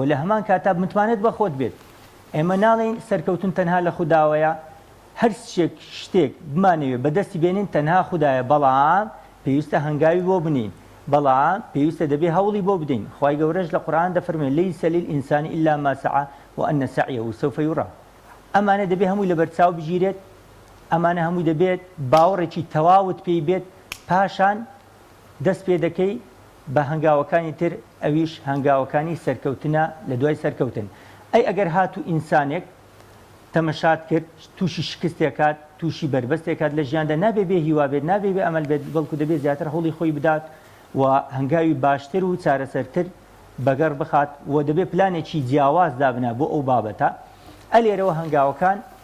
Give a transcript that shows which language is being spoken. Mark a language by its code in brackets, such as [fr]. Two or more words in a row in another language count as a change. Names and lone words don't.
[ckb] لە هەمان کاتا متمانێت بە خۆت بێت ئێمە ناڵێن سەرکەوتن تەنها لە خودداوەیە هەر شتێک بمانەوێت بەدەستی بێنین تەنها خوددایە بەڵام پێویستە هەنگاوی بۆ بنین بەڵام پێویستە دەبێت هەوڵی بۆ بدەین خوای گەورەش لە قورئان دەفەرمێت [ar] لەیسە للئینسان ئیلا ما سعى وأن سعيه سوف يرى [ckb] ئەمانە دەبێت هەمووی لەبەرچاو بگیرێت ئەمانە هەمووی دەبێت باوەڕێکی تەواوت پێی بێت پاشان دەست پێ دەکەی بە هەنگاوەکانی تر ئەویش هەنگاوەکانی سەرکەوتنە لە دوای سەرکەوتن ئەی ئەگەر هاتوو ئینسانێک تەمەشات کرد تووشی شکستێکات تووشی بربەستێکات لە ژیاندا نابێ بێ هیوا بێت نابێ بێ ئەمەل بێت بەڵکو دەبێت زیاتر هەوڵی خۆی بدات و هەنگاوی باشتر و چارەسەرتر بەگەڕ بخات و دەبێت پلانێکی جیاواز دابنا بۆ ئەو بابەتە ئەلێرەوە هەنگاوەکان